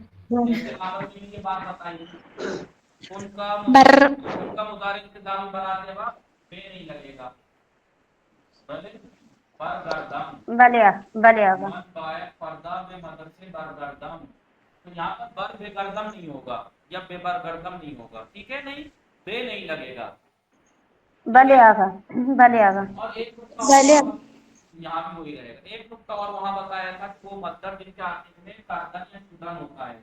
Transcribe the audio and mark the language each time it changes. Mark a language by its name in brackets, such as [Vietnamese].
[Urdu] جیسے آپ نے یہ بات بتائی، ان کا مضارع التزامی بناتے وقت بے نہیں لگے گا. [Persian] بھلے برگردم، بله آقا. من باید فردا به مدرسه برگردم. [Urdu] تو یہاں پر بر بے گردم نہیں ہوگا یا بے برگردم نہیں ہوگا، ٹھیک ہے؟ نہیں، بے نہیں لگے گا. [Persian] بله آقا. بله آقا. [Urdu] اور ایک نقطہ اور یہاں بھی وہی رہے گا. ایک نقطہ اور وہاں بتایا تھا کہ وہ مصدر جن کے آخر میں کردن یا شدن ہوتا ہے.